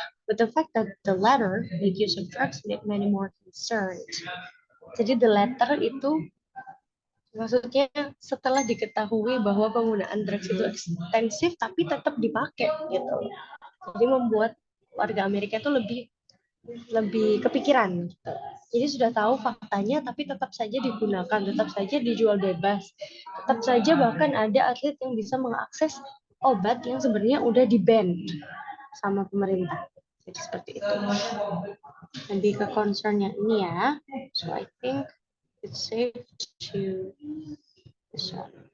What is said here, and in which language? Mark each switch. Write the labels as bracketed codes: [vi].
[en] But the fact that the latter make use of drugs make many more concerned. [id] Jadi [en] the latter [id] itu maksudnya setelah diketahui bahwa penggunaan drugs itu ekstensif tapi tetap dipakai gitu. Jadi membuat warga Amerika itu lebih kepikiran gitu. Jadi sudah tahu faktanya tapi tetap saja digunakan, tetap saja dijual bebas. Tetap saja bahkan ada atlet yang bisa mengakses obat yang sebenarnya udah di-ban sama pemerintah. Jadi seperti itu. Lebih ke concernnya ini ya. [en] So I think it's safe to this one.